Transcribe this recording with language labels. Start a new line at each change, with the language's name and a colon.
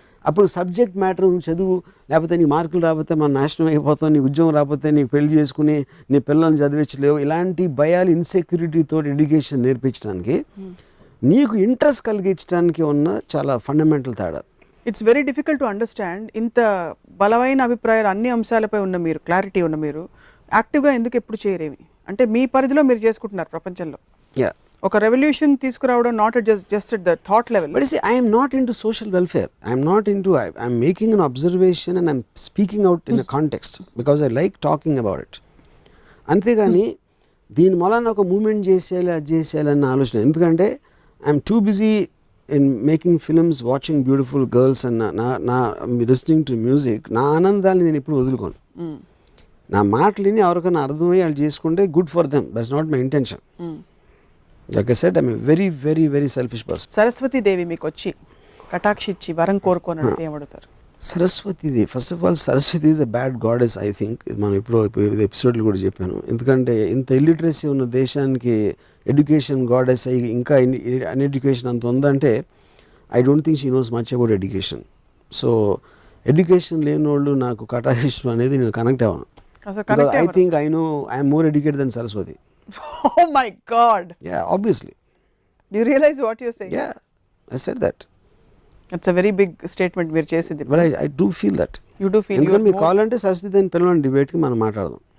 Telugu: అప్పుడు subject matter చదువు, లేకపోతే నీ మార్కులు రాకపోతే మన నాశనం అయిపోతావు, నీ ఉద్యోగం రాకపోతే నీకు పెళ్లి చేసుకుని నీ పిల్లల్ని చదివించలేవు, ఇలాంటి భయాలు ఇన్సెక్యూరిటీతో ఎడ్యుకేషన్ నేర్పించడానికి నీకు ఇంట్రెస్ట్ కలిగించడానికి ఉన్న చాలా ఫండమెంటల్ తేడా.
English: It's very difficult to understand.
Telugu: ఇంత బలమైన అభిప్రాయాలు అన్ని అంశాలపై ఉన్న మీరు, క్లారిటీ ఉన్న మీరు యాక్టివ్గా ఎందుకు ఎప్పుడు చేయరేమి? అంటే మీ పరిధిలో మీరు చేసుకుంటున్నారు ప్రపంచంలో. ఒక రెవల్యూషన్ తీసుకురావడం
English: Not just at the thought level. But you see, I am not into social welfare. I am making an observation and I am speaking out in a context because I like talking about it.
Telugu: అంతేగాని దీని మూలాన ఒక moment చేసేయాలి, అది చేసేయాలి అన్న ఆలోచన. ఎందుకంటే
English: I'm too busy in making films, watching beautiful girls and నా listening to music.
Telugu: నా ఆనందాన్ని నేను ఎప్పుడు వదులుకోను. నా మాటలని ఎవరికైనా అర్థమయ్యి వాళ్ళు చేసుకుంటే
English: Good for them. That's not my intention. Like I said, I'm a very, very, very selfish person.
Telugu: Saraswati దేవి మీకు వచ్చి కటాక్షించి వరం కోరుకోనంటే ఏమడుగుతారు?
English: Saraswati Devi, first of all Saraswati is a bad goddess. I think
Telugu: మనం ఇప్పుడు ఎపిసోడ్లు కూడా చెప్పాను. ఎందుకంటే ఇంత ఇల్లిటరసీ ఉన్న దేశానికి ఎడ్యుకేషన్ గాడెస్ అయ్యి ఇంకా అన్ఎడ్యుకేషన్ అంత ఉందంటే
English: I don't think she knows much about education.
Telugu: So education లేని వాళ్ళు నాకు కటాక్షించడం అనేది నేను కనెక్ట్ అవ్వను.
English: I think I know I'm more educated then Saraswati. Oh my God. Yeah, obviously. Do you realize what you're saying? Yeah, I said that. It's a very big statement
Telugu: మీరు చేసింది.
English: But I do feel that. You do feel.
Telugu: ఎందుకంటే మీరు కావాలంటే సరస్వతి దేని పిల్లల డిబేట్కి మనం మాట్లాడదాం.